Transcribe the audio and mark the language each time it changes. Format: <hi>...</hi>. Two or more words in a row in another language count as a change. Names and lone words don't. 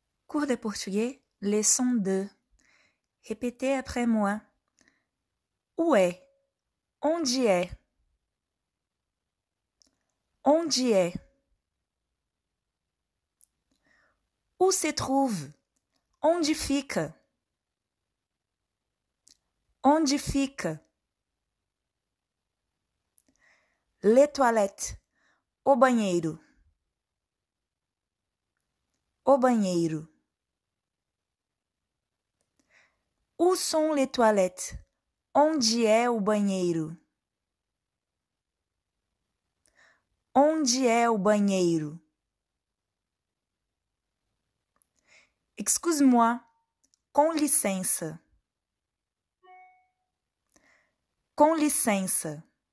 <fr>Cours de portugais, leçon 2. Répétez après moi. Où est?</fr> <pt>Onde é? Onde é?</pt> <fr>Où se trouve?</fr> <pt>Onde fica? Onde fica?</pt> <fr>Les toilettes.</fr> <pt>O banheiro. O banheiro.</pt> <fr>Où sont les toilettes?</fr> <pt>Onde é o banheiro? Onde é o banheiro?</pt> <fr>Excuse-moi.</fr> <pt>Com licença. Com licença.</pt>